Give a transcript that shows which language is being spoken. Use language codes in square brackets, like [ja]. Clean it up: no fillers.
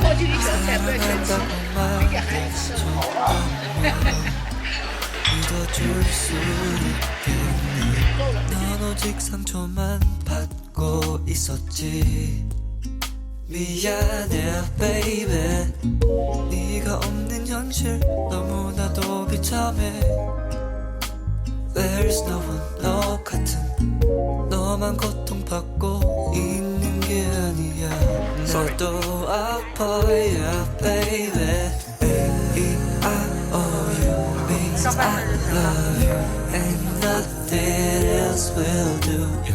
[zh] 过去的小菜不要全吃，这个还吃好。 [ko] 넌 오직 상처만 받고 있었지. 미안해 [en] baby. [ko] 네가 없는 현실 너무나도 비참해. [en] There's no one [ko] 너 같은 너만 고통받고 있는 게 아니야. 나도 아파 [en] yeah baby. E-I-O-U means I love you and nothing else will do.